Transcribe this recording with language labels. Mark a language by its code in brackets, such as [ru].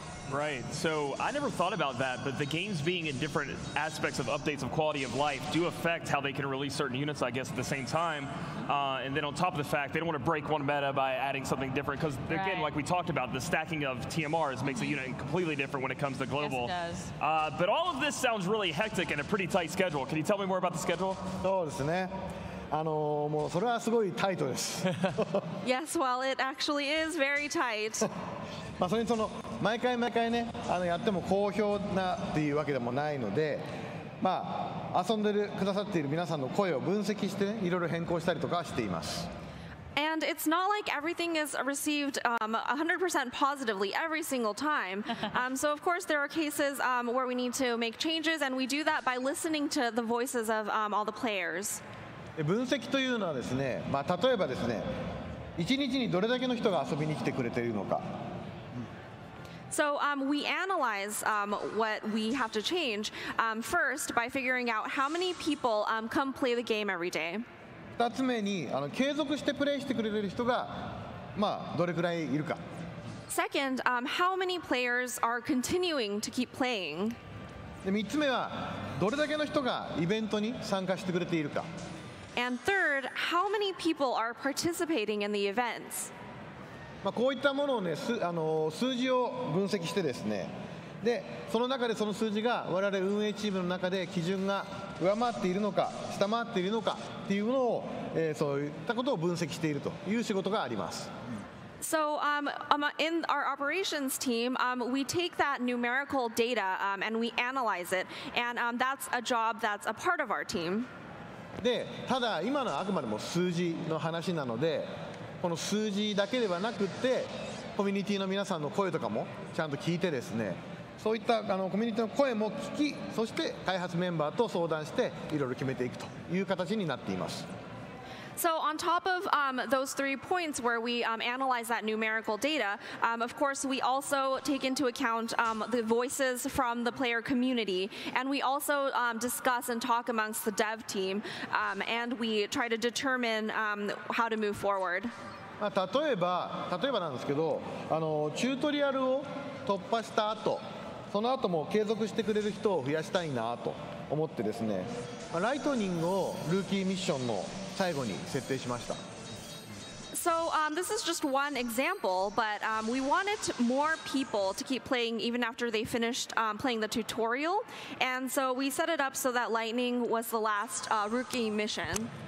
[en] Right, so I never thought about that, but the games being in different aspects of updates of quality of life do affect how they can release certain units, I guess, at the same time. And then on top of the fact, they don't want to break one meta by adding something different, because again, like we talked about, the stacking of TMRs makes a unit completely different when it comes to global. Yes, it does. But all of this sounds really hectic and a pretty tight schedule. Can you tell me more about the schedule? [ja] そうですね。もうそれはすごいタイトです。 [en] Yes, well, it actually is very tight. [ja] それに毎回ねやっても好評なっていうわけでもないので、遊んでくださっている皆さんの声を分析してね、いろいろ変更したりとかしています。 [en] And it's not like everything is received 100% positively every single time. So of course there are cases where we need to make changes, and we do that by listening to the voices of all the players. [ja] 分析というのはですね、例えばですね、1日にどれだけの人が遊びに来てくれているのか。 [en] So we analyze what we have to change first by figuring out how many people come play the game every day. [ja] 2つ目に継続してプレイしてくれている人がどれくらいいるか。 [en] Second, how many players are continuing to keep playing. [ja] で3つ目はどれだけの人がイベントに参加してくれているか。 [en] And third, how many people are participating in the events. [ja] こういったものをね、数字を分析してですね、でその中でその数字が我々運営チームの中で基準が上回っているのか下回っているのかっていうのを、そういったことを分析しているという仕事があります。 [en] So in our operations team, we take that numerical data and we analyze it, and that's a job that's a part of our team. [ja] でただ今のはあくまでも数字の話なので、この数字だけではなくってコミュニティの皆さんの声とかもちゃんと聞いてですね、そういったコミュニティの声も聞き、そして開発メンバーと相談していろいろ決めていくという形になっています。 [en] So on top of those 3 points where we analyze that numerical data, of course we also take into account the voices from the player community, and we also discuss and talk amongst the dev team, and we try to determine how to move forward. [ja] 例えばなんですけど、チュートリアルを突破した後、その後も継続してくれる人を増やしたいなと思ってですね、ライトニングをルーキーミッションの最後に設定しました。 [en] So this is just one example, but we wanted more people to keep playing even after they finished playing the tutorial, and so we set it up so that Lightning was the last rookie mission.